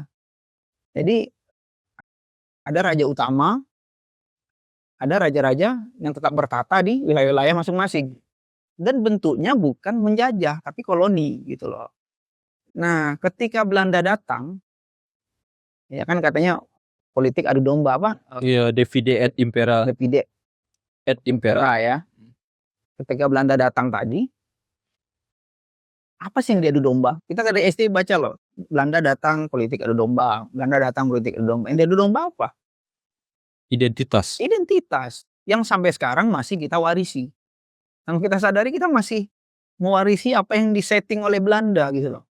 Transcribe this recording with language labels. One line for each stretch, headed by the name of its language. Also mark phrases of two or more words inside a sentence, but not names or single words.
Indonesian: Jadi ada raja utama, ada raja-raja yang tetap bertata di wilayah-wilayah masing-masing. Dan bentuknya bukan menjajah, tapi koloni gitu loh. Nah ketika Belanda datang, ya kan katanya politik adu domba apa? Iya,
Latin: divide et impera. Divide Et impera.
Indonesian: ya. Ketika Belanda datang tadi, apa sih yang diadu domba? Kita dari SD baca loh, Belanda datang politik adu domba, Belanda datang politik adu domba. Yang diadu domba apa? Identitas. Identitas yang sampai sekarang masih kita warisi. Yang kita sadari kita masih mewarisi apa yang disetting oleh Belanda gitu loh.